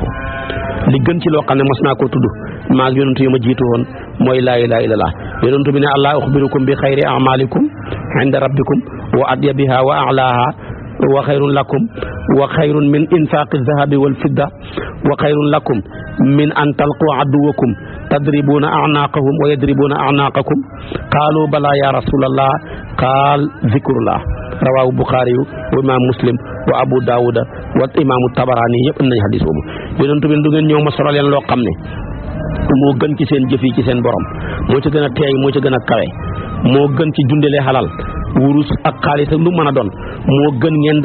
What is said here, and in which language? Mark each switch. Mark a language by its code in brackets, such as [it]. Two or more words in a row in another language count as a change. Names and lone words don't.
[wo] li gën ci loo xam ne mos naa koo tudd maa ngi yonent yu ma jiitu woon mooy [ar] لا إله إلا الله. [wo] yonent bi ne [ar] الله أخبركم بخير أعمالكم عند ربكم وأزكاها وأعلاها وخير لكم وخير من إنفاق الذهب والفضة وخير لكم من أن تلقوا عدوكم تضربون أعناقهم ويضربون أعناقكم قالوا بلى يا رسول الله قال ذكر الله. رواه بخاري و إمام مسلم و أبو داود و إمام طبراني [wo] yëpp am nañ xadis boobu. yonent bi du ngeen ñëw ma solo leen loo xam ne moo gën ci seen jëf yi ci seen borom, moo ci gën a teey, moo ci gën a kawe, moo gën ci dundalee xalal, wurus ak xaalis ak lu mën a doon moo gën ngeen